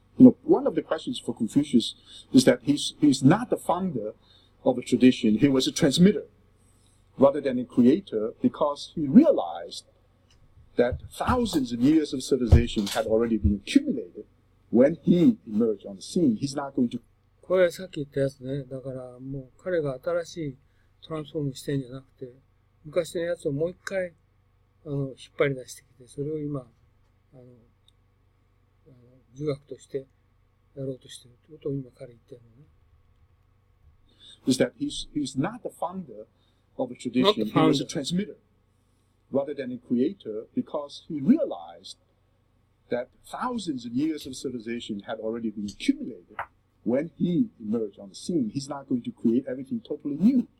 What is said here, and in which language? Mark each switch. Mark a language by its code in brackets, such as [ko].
[en] You know, one of the questions for Confucius is that he's not the founder of a tradition, he was a transmitter rather than a creator, because he realized that thousands of years of civilization had already been accumulated. When he emerged on the scene, he's not going to. [ja] これさっき言ったやつね。だからもう彼が新しいトランスフォームしてんじゃなくて、昔のやつをもう一回、引っ張り出してきて、それを今、儒学としてやろうとしているということを今彼言ってるのね。 [en] Is that he's not the founder of a tradition, he was a transmitter rather than a creator, because he realized that thousands of years of civilization had already been accumulated. When he emerged on the scene, he's not going to create everything totally new.